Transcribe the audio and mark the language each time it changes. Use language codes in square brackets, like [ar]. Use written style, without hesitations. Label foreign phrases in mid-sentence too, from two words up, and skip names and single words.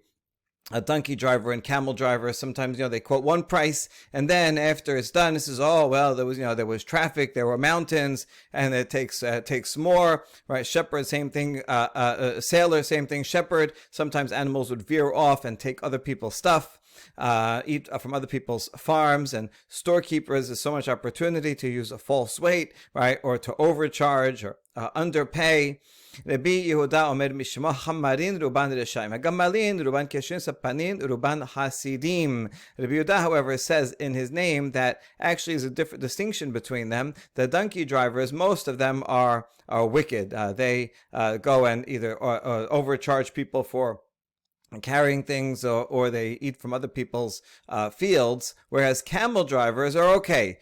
[en] A donkey driver and camel driver, sometimes they quote one price, and then after it's done, it says, oh well, there was traffic, there were mountains, and it takes more, right? Shepherd, same thing. Sailor, same thing. Shepherd, sometimes animals would veer off and take other people's stuff, eat from other people's farms. And storekeepers, there's so much opportunity to use a false weight, right, or to overcharge or underpay. [he] רבי יהודה אומר משמו החמרין רובן רשעים הגמלין רובן כשרין הספנין רובן חסידים. [en] Rabbi Yehuda, however, says in his name that actually is a different distinction between them. The donkey drivers, most of them are wicked. They go and either overcharge people for carrying things, or they eat from other people's fields, whereas camel drivers are okay.